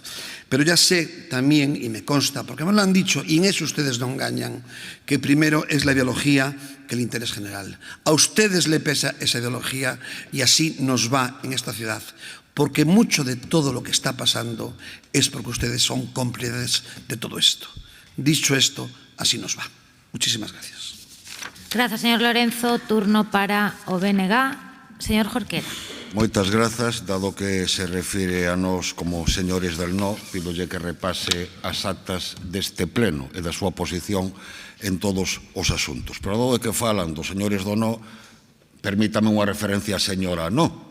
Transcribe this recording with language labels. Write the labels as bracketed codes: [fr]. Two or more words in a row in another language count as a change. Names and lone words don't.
[es] Pero ya sé también, y me consta, porque me lo han dicho, y en eso ustedes no engañan, que primero es la ideología que el interés general. A ustedes le pesa esa ideología y así nos va en esta ciudad, porque mucho de todo lo que está pasando es porque ustedes son cómplices de todo esto. Dicho esto, así nos va. Muchísimas gracias. Gracias, señor Lorenzo. [gl] Turno para o BNG. Señor Jorquera. Moitas grazas, dado que se refire a nós como [es] señores del no, [gl] pidolle que repase as actas deste pleno e da súa posición en todos os asuntos. Pero dado que falan dos señores do no, permítame unha referencia a señora no.